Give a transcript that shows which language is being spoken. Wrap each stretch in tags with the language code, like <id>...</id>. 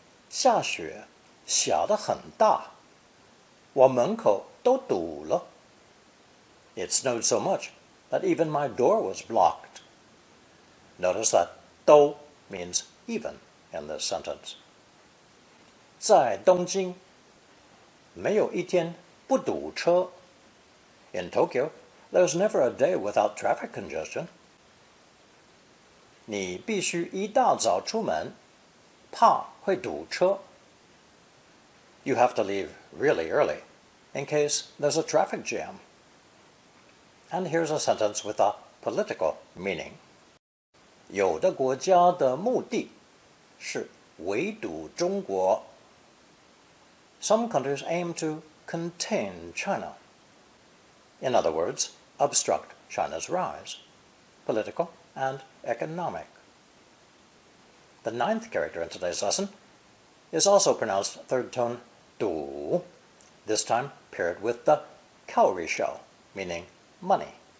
<zh>下雪下得很大，我门口都堵了.</zh> <en>It snowed so much that even my door was blocked. Notice that 都 means even in this sentence.</en> <zh>在东京没有一天不堵车.</zh> <en>In Tokyo, there's never a day without traffic congestion.</en> <zh>你必须一大早出门，怕会堵车.</zh> <en>You have to leave really early in case there's a traffic jam. And here's a sentence with a political meaning.</en> <zh>有的国家的目的是围堵中国.</zh> <en>Some countries aim to contain China. In other words, obstruct China's rise, political and economic. The ninth character in today's lesson is also pronounced third tone 堵, this time paired with the cowrie shell, meaning money.</en>